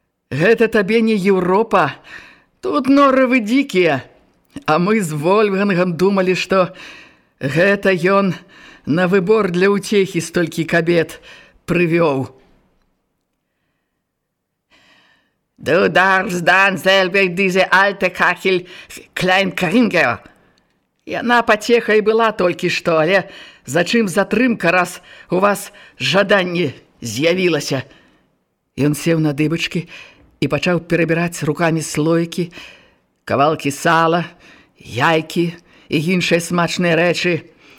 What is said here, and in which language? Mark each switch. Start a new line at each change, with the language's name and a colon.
Belarusian: Гэта табе не Европа, тут норавы дзікія. А мы з Вольфгангам думалі, што гэта ён на выбор для ўцехі столькі кабет прывёў.
German: Du darfst dann selber diese alte Kachel klein kriegen.
Belarusian: Яна пацеха і была толькі што, але зачым затрымка, раз у вас жаданне з'явілася? Ён сеў на дыбачкі і пачаў перабіраць рукамі слоікі, кавалкі сала, яйкі і іншыя смачныя рэчы.